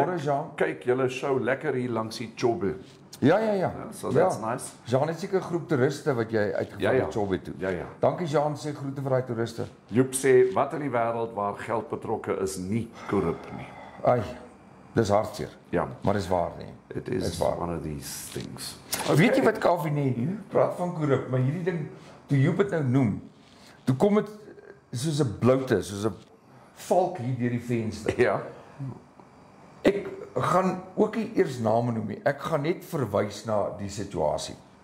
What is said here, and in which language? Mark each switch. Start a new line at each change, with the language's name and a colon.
Afrikaans: Môre Jean. Kyk julle show lekker hier langs die Chobe. Ja.
English: So that's nice.
Afrikaans: Jean het seker 'n groep toeriste wat jy uitgevat het Chobe toe. Ja. Dankie Jean, sê groete vir daai toeriste. Joep sê wat in die wêreld waar geld betrokke is nie korrup nie. Ai, dis hartseer. Ja, maar dis waar nie.
English: It is one of these things.
Afrikaans: Okay. Weet jy wat Kaufeee nie? Praat van korrup, maar hierdie ding toe Joep dit nou noem, toe kom dit soos 'n bloute, soos 'n valk hier deur die venster. Ja. Ek gaan ook nie eers name noem nie. Ek gaan net verwys na die situasie.